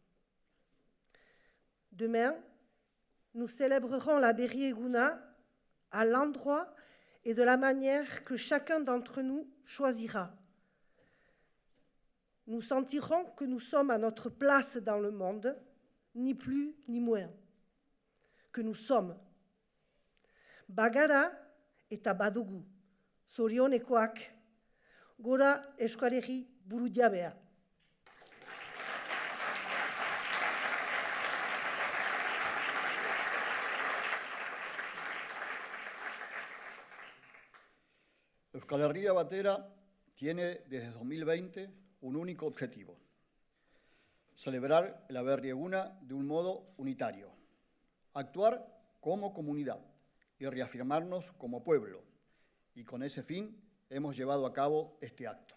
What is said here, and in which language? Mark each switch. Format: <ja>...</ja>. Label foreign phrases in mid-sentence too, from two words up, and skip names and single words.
<fr>Demain, nous célébrerons la Berri Eguna à l'endroit et de la manière que chacun d'entre nous choisira. Nous sentirons que nous sommes à notre place dans le monde, ni plus ni moins, que nous sommes.</fr> <eu>Bagara eta badugu, zorionekoak, gora Euskal Herri burujabea.</eu> <es>Euskal Herria Batera tiene desde 2020 un único objetivo: celebrar la Berri Eguna de un modo unitario, actuar como comunidad y reafirmarnos como pueblo, y con ese fin hemos llevado a cabo este acto.</es>